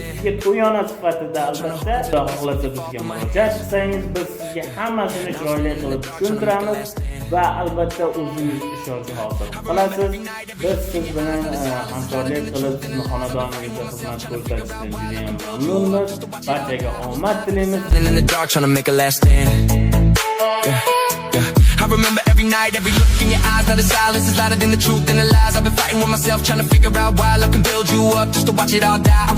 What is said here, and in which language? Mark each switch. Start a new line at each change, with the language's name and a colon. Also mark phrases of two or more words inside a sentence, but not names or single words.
Uzbek: Sizga to'yona sifatida albatta xudo xohlasa bizga murojaat qilsangiz, biz sizga hammasini chiroyli qilib tushuntiramiz va albatta o'zingiz ishonch hosil qilasiz. Biz siz bilan hamkorlik qilib sizni xonadoningizda xizmat ko'rsatishdan juda ham mamnunmiz. Barchaga omad tilaymiz.
English: I remember every night, every look in your eyes. Now the silence is louder than the truth and the lies. I've been fighting with myself, trying to figure out why. Love can build you up just to watch it all die.